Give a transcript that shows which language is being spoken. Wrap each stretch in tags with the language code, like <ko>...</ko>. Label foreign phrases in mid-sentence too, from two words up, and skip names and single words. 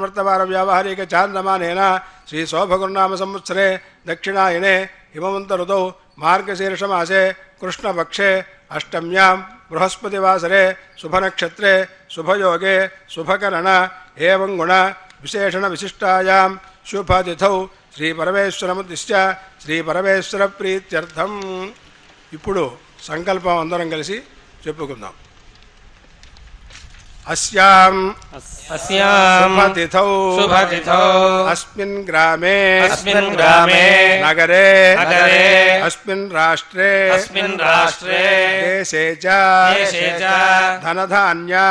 <sa>वर्तमानव्यावहारिकचान्द्रमानेन श्रीशोभगुरुनाम संवत्सरे दक्षिणायने हिमवन्तऋतौ मार्गशीर्षमासे कृष्णपक्षे अष्टम्यां बृहस्पतिवासरे शुभनक्षत्रे शुभयोगे शुभकरण एवं गुण विशेषणविशिष्टायां शुभतिथौ श्रीपरमेश्वरमुद्दिश्य श्रीपरमेश्वर प्रीत्यर्थं.</sa> <te>ఇప్పుడు సంకల్పం అందరం కలిసి చెప్పుకుందాం.</te> <sa>अस्यां शुभतिथौ अस्मिन् ग्रामे नगरे अस्मिन् राष्ट्रे देशे च धनधान्य</sa>